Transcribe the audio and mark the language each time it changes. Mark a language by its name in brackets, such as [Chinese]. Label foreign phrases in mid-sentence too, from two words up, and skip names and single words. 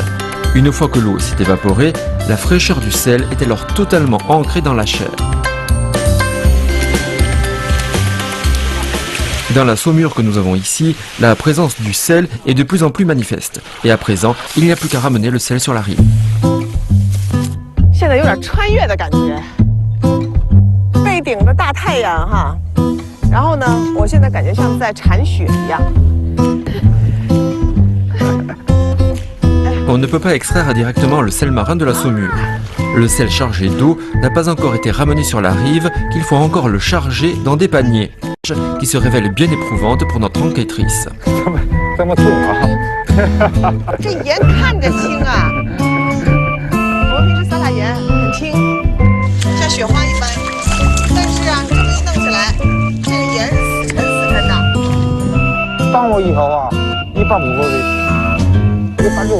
[French] Une fois que l'eau s'est évaporée, la fraîcheur du sel est alors totalement ancrée dans la chair. Dans la saumure que nous avons ici, la présence du sel est de plus en plus manifeste. Et à présent, il n'y a plus qu'à ramener le sel sur la rive. [Chinese] 现在有点穿越的感觉，背顶着大太阳哈，然后呢，我现在感觉像在铲雪一样。 [French] On ne peut pas extraire directement le sel marin de la saumure. Le sel chargé d'eau n'a pas encore été ramené sur la rive, qu'il faut encore le charger dans des paniers, qui se révèlent bien éprouvantes pour notre enquêtrice. [Chinese] 这么重啊！这盐看着轻啊，我们平时撒撒盐很轻，像雪花一般。但是啊，这么一弄起来，这个盐是死沉的。当我以后啊，150的，160，